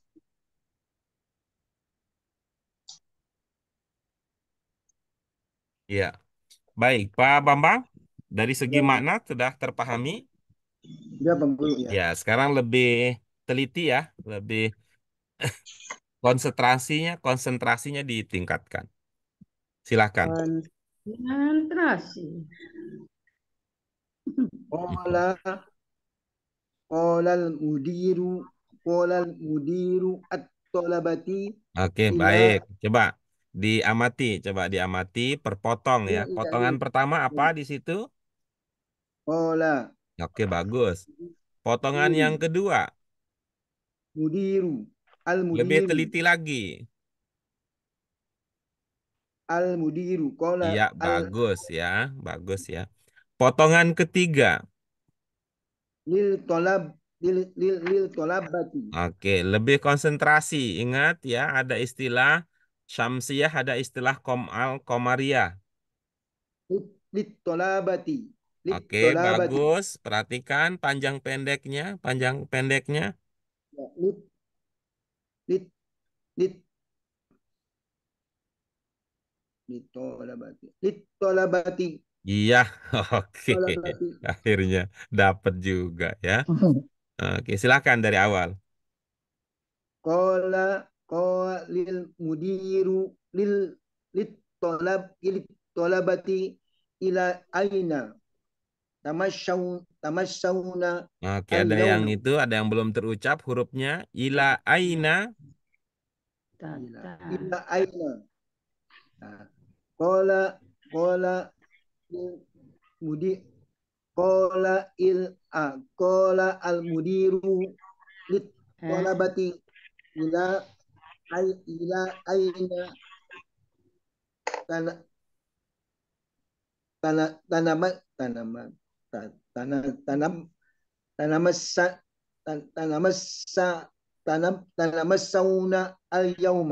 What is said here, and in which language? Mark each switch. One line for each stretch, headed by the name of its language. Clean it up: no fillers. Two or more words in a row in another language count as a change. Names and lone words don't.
Indonesian: Ya, baik, Pak Bambang. Dari segi Ya, makna sudah terpahami. ya Pak Guru ya. Ya, sekarang lebih teliti ya, lebih konsentrasinya ditingkatkan. Silahkan. Konsentrasi.
Arabic: قال قال المدير قال المدير الطلبة
Indonesian: Oke,
Arabic: إلى
Indonesian: baik. Coba diamati perpotong ya. ya. Potongan pertama apa di situ?
Arabic: قال
Indonesian: Oke, bagus. Potongan
Arabic: مدير
Indonesian: yang kedua,
Arabic: مدير
Indonesian: lebih
Arabic: المدير
Indonesian: teliti lagi.
Arabic: المدير قال
Indonesian: Iya,
Arabic: ال
Indonesian: bagus ya. Bagus ya. Potongan ketiga.
Arabic: لل طلب للطلبة
Indonesian: Oke, lebih konsentrasi. Ingat ya, ada istilah syamsiyah, ada istilah komariyah.
Arabic: للطلبة لل
Indonesian: Oke,
Arabic: طلبة
Indonesian: bagus. Perhatikan panjang pendeknya, panjang pendeknya. ya,
Arabic: لل لل لل طلبة
Indonesian: Iya, oke.
Arabic: طلبة
Indonesian: Akhirnya dapat juga ya. Oke, silakan dari awal.
Arabic: قال قال المدير لل لل طلب للطلبة إلى أين تمشون
Indonesian: Oke, ada yang
Arabic: اليوم.
Indonesian: itu, ada yang belum terucap hurufnya.
Arabic: إلى أين. إلى أين.
Indonesian: Nah,
Arabic: قال مدي قال المدير للطلبة إلى أين تنا تنا تناما تناما تـ تنام تنام تناماسا تناماسا تناماساونا اليوم.